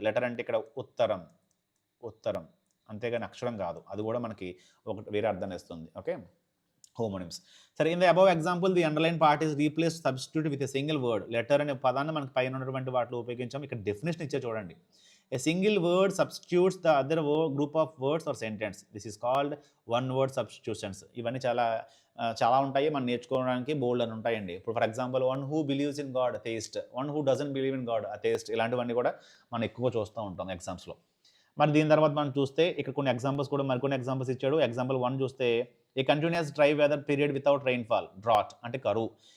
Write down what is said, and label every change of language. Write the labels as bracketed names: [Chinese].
[Telugu] Letter అంటే ఇక్కడ ఉత్తరం. ఉత్తరం. అంతేగాని అక్షరం కాదు. అది కూడా మనకి ఒకటి వేరే అర్థాన్ని ఇస్తుంది. ఓకే. హోమోనిమ్స్. సరే [English] In the above example the underline part is replaced substitute with a single word. [Telugu] Letter అనే పదాన్ని మనకి పైన ఉన్నటువంటి వాటిలో ఉపయోగించాం. ఇక్కడ డెఫినిషన్ ఇచ్చే చూడండి. [English] A single word substitutes the other group of words or sentence. This is called one word substitutions. [Telugu] ఇవన్నీ చాలా ఉంటాయి, మనం నేర్చుకోవడానికి బోల్డ్ అని ఉంటాయండి. ఇప్పుడు for example [English] one who believes in God atheist, one who doesn't believe in God atheist, [Telugu] ఇలాంటివన్నీ కూడా మనం ఎక్కువ చూస్తూ ఉంటాం ఎగ్జామ్స్లో. మరి దీని తర్వాత మనం చూస్తే ఇక్కడ కొన్ని ఎగ్జాంపుల్స్ కూడా మరికొన్ని ఎగ్జాంపుల్స్ ఇచ్చాడు. ఎగ్జాంపుల్ 1 చూస్తే [English] a continuous dry weather period without rainfall, [Telugu] drought అంటే కరువు.